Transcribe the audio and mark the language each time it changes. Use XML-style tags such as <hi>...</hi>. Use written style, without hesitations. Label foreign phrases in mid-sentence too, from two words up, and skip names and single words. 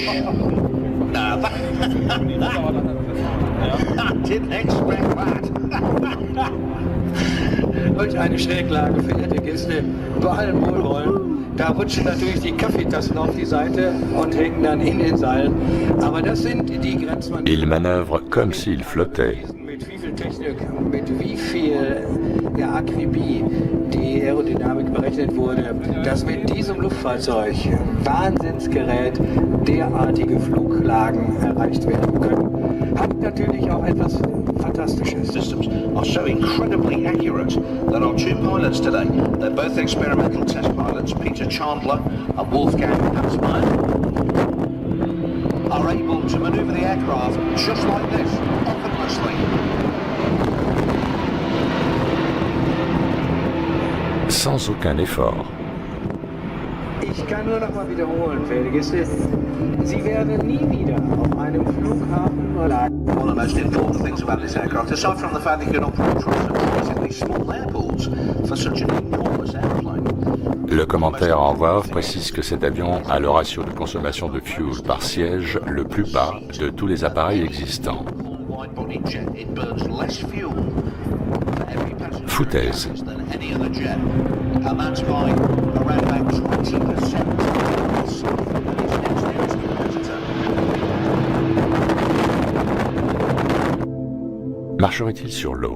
<en>Now that didn't expect that.</en> <de>Und eine Schräglage, verehrte Gäste, bei allem Wohlwollen. Da rutschen natürlich die Kaffeetassen auf die Seite und hängen dann in den Seilen. Aber das sind die Grenzmann.</de> <fr>Il manœuvre comme s'il flottait.</fr> <de>Mit wie viel Technik, mit wie viel Akribie die Aerodynamik berechnet wurde, dass mit diesem Luftfahrzeug Wahnsinnsgerät derartige Fluglagen erreicht werden können. Hat natürlich auch etwas Fantastisches.</de> <en>Systems are so incredibly accurate that our two pilots today, they're both experimental test pilots, Peter Chandler and Wolfgang Hansmeyer, are able to maneuver the aircraft just like this, effortlessly.</en> <fr>sans aucun effort.</fr> <de>Ich kann nur noch mal wiederholen, verehrte Gäste, Sie werden nie wieder auf einem Flughafen oder...</de> <en>One of the most important things about this aircraft, aside from the fact that you can operate from surprisingly small airports for such an enormous airplane.</en> <fr>Le commentaire en voix off précise que cet avion a le ratio de consommation de fuel par siège le plus bas de tous les appareils existants. Foutaise. Marcherait-il sur l'eau?</fr>